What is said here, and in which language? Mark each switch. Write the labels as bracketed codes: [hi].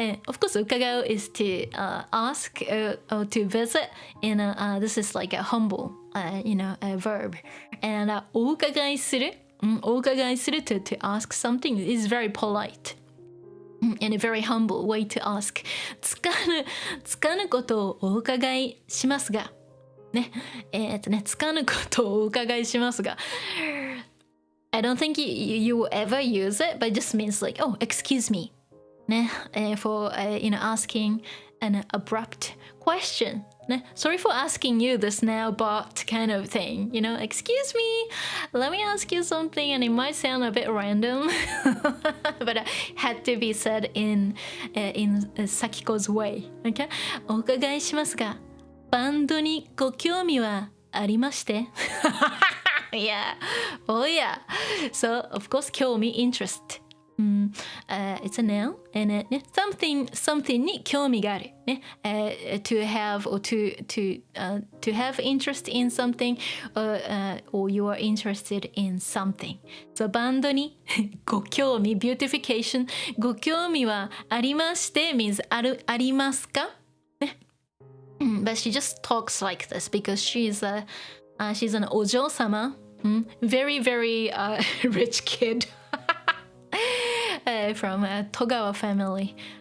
[en] Of course, 伺う is to ask or to visit. And this is like a humble, a verb. And お伺いする、お伺いする to ask something is very polite. And a very humble way to ask. [ja] つかぬことをお伺いしますが。ね。つかぬことをお伺いしますが。 [en] I don't think you will ever use it, but it just means like, oh, excuse me, for asking an abrupt question. Sorry for asking you this now, but kind of thing. Excuse me, let me ask you something, and it might sound a bit random, but it had to be said in Sakiko's way. Okay? [ja] お伺いしますが、バンドにご興味はありまして。 [en] Yeah, oh yeah. So of course, 興味 interest. It's a noun, and something [ja] に興味がある。 [en] To have or to have interest in something, or you are interested in something. So バンドにご興味 beautification ご興味はありまして means ありますか？ But she just talks like this because she's an お嬢様. Very, very rich kid from a Togawa family.